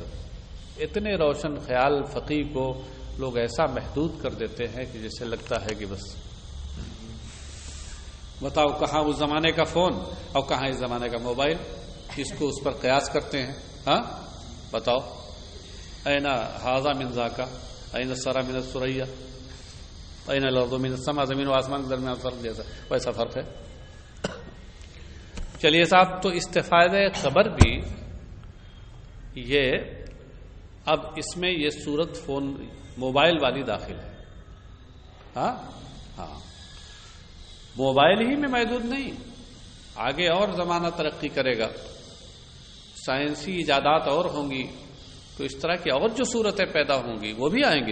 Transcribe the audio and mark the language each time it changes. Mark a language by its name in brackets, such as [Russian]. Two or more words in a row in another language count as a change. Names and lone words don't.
[Urdu] اتنے روشن خیال فقیہ کو لوگ ایسا محدود کر دیتے ہیں کہ جسے لگتا ہے کہ بس بتاؤ کہاں اس زمانے کا فون اور کہاں اس زمانے کا موبائل، اس کو اس پر قیاس کرتے ہیں. [Arabic] بتاؤ اینا ھذا من ذاکا، اینا السرا من السریا، اینا الارض من السما، [Urdu] زمین و آسمان کے درمیان فرق جیسا ویسا فرق ہے. چلیے صاحب، تو استفادہ خبر بھی یہ اب اس میں یہ صورت فون موبائل والی داخل ہے. ہاں موبائل ہی میں محدود نہیں، آگے اور زمانہ ترقی کرے گا، سائنسی ایجادات اور ہوں گی تو اس طرح کی اور جو صورتیں پیدا ہوں گی وہ بھی آئیں گی.